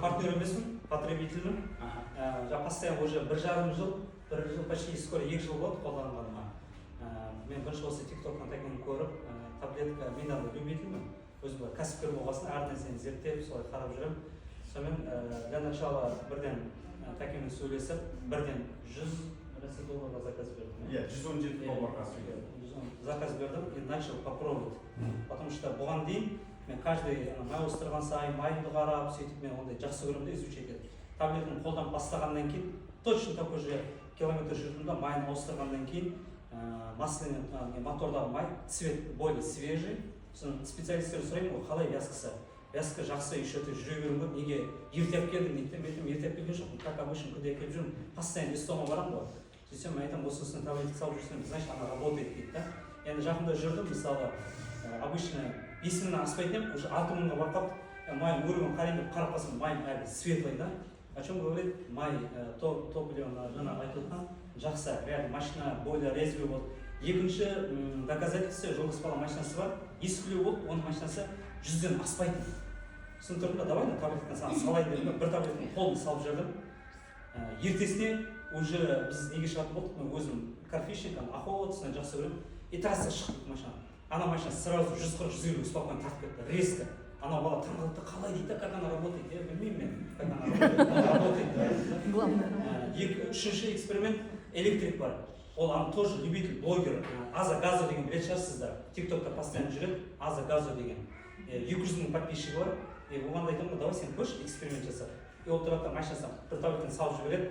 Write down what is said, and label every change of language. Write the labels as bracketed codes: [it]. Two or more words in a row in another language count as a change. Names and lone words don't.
[kk] пенсионер емеспін, потребительмін. [ru] Постоянно уже [kk] 1,5 жыл, [ru] почти скоро [kk] 2 жыл болды қолданғаныма. Мен бірінші осы TikTok-тан такені көріп, таблетка, мен андай любительмін. Өзім кәсіпкер болғасын, әр нәрсені зерттеп, солай қарап жүремін. Сонымен [ru] для начала [kk] бірден такемен сөйлесіп, бірден $100 заказ бердім. $117 заказ бердім [ru] и начал попробовать. [kk] Потому что бұған дейін мен каждый май ауыстырған сайын майымды қарап, сөйтіп мен ондай жақсы көремін де изучать етіп. Таблетаны қолданып бастағаннан кейін, [ru] точно такой же километр [kk] жүрдім да, майын ауыстырғаннан кейін масляный мотордағы май, [ru] цвет более свежий. [kk] Специалисттер сұраймын, қалай вязкасы? Вязка жақсы еще жүре беруім көп, неге ерте алып келдің дейді, мен ерте алып келген жоқпын, [ru] как обычно [kk] күнде алып келіп жүрмін, постоянно вестома барамын ғой. Сөйтсем мен айтамын, осы үстіне таблетка салып жүрсем, [ru] значит она работает [kk] дейді да. Енді жақында жүрдім, мысалы обычно 5.000-нан аспайтын едім, уже 6.000-ға барып қалып, майын өрігін қарайын деп қарап қалсам, майым әлі светлый да. [ru] О чем говорит? [kk] Май топливо жаңа айтылған жақсы, реально машина [ru] более резвый [kk] болды. Екінші доказательство, жолдас бала машинасы бар, ескілеу болды, оның машинасы 100-ден аспайтын. Сосын тұрдым да, давай да таблетканы саған салайын дедім, бір таблетканы қолымды салып жүрдім. Ертесіне уже біз неге шығатын болдық, мен өзім карфишник, охотасына жақсы көремін. И трасса шықтық машина. Ана машина сразу 140-150 спокойно тартып кетті, резко. Ана бала таңғалды, қалай дейді, [ru] как она работает? Я [kk] білмеймін мен, [ru] как она работает. [kk] Үшінші эксперимент, электрик бар. [ru] Он тоже любитель, блогер. Аза Газо [kk] деген білетін шығарсыздар. TikTok'та постоянно жүреді, Аза Газо деген. 200 мың подписчигі бар. И оған айтамын, давай сен көш, эксперимент жасап. И ол тұрады машинасына бір таблетканы салып жібереді.